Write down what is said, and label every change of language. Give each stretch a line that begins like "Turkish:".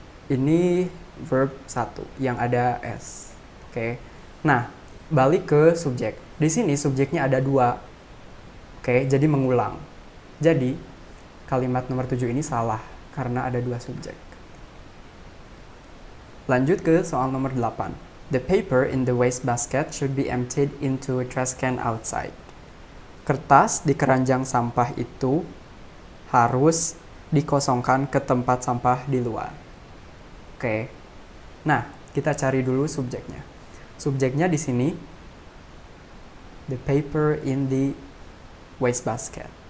Indonesian: Ini verb 1 yang ada s. Oke. Nah, balik ke subjek. Di sini subjeknya ada 2. Oke, jadi mengulang. Jadi, kalimat nomor 7 ini salah karena ada 2 subjek. Lanjut ke soal nomor 8.
English: The paper in the waste basket should be emptied into a trash can outside.
Indonesian: Kertas di keranjang sampah itu harus dikosongkan ke tempat sampah di luar. Oke. Nah, kita cari dulu subjeknya. Subjeknya di sini
English: the paper in the waste basket.